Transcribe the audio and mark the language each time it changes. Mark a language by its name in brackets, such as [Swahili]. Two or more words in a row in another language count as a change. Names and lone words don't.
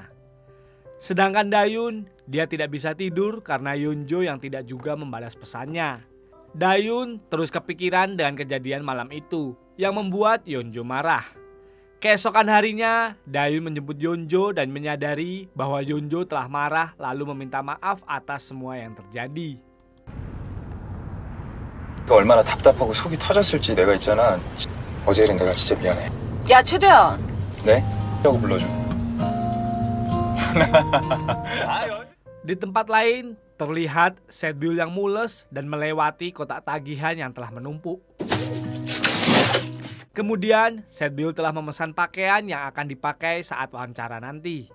[Indonesian] Sedangkan Dayun, dia tidak bisa tidur karena Yeonjo yang tidak juga membalas pesannya. Dayun terus kepikiran dengan kejadian malam itu, yang membuat Yeonjo marah. Keesokan harinya, Dayun menjemput Yeonjo dan menyadari bahwa Yeonjo telah marah lalu meminta maaf atas semua yang terjadi. [Korean] 얼마나 답답하고 속이 터졌을지 내가 있잖아. 어제 일은 내가 진짜 미안해. 야, 최대현. 네? 라고 불러줘. [Indonesian] Di tempat lain, terlihat Setbiul yang mules dan melewati kotak tagihan yang telah menumpuk. Kemudian, Setbiul telah memesan pakaian yang akan dipakai saat wawancara nanti.